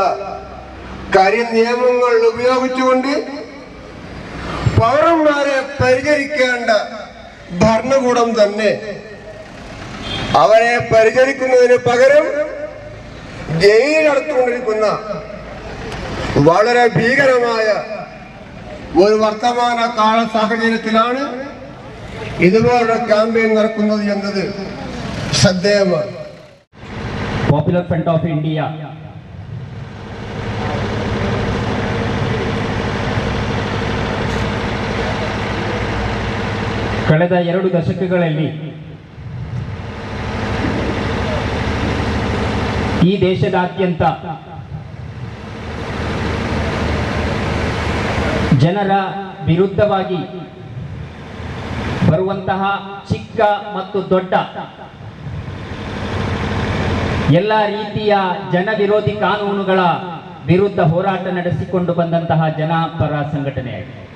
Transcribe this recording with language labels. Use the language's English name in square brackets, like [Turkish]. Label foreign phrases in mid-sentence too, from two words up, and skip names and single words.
[Malayalam] കരിനിയമങ്ങൾ ഉപയോഗിച്ചുകൊണ്ട് പൗരന്മാരെ പരിചരിക്കേണ്ട ഭരണകൂടം തന്നെ അവരെ പരിചരിക്കുന്നതിന് പകരം ജയിലിലടച്ചുകൊണ്ടിരിക്കുന്ന വളരെ ഭീകരമായ ഒരു വർത്തമാന കാല സാഹചര്യത്തിലാണ് ഇതുപോലുള്ള ക്യാമ്പയിൻ നടക്കുന്നത് എന്നത് ശ്രദ്ധേയമാണ്. [Kannada] പോപ്പുലർ ഫ്രണ്ട് ഓഫ് ഇന്ത്യ ಕಳೆದ 2 ದಶಕಗಳಲ್ಲಿ ಈ ದೇಶದಾದ್ಯಂತ ಜನರ ವಿರುದ್ಧವಾಗಿ ಬರುವಂತಹ ಚಿಕ್ಕ ಮತ್ತು ದೊಡ್ಡ ಎಲ್ಲ ರೀತಿಯ ಜನ ವಿರೋಧಿ ಕಾನೂನುಗಳ ವಿರುದ್ಧ ಹೋರಾಟ ನಡೆಸಿಕೊಂಡು ಬಂದಂತಹ ಜನಪರ ಸಂಘಟನೆಯಾಗಿದೆ.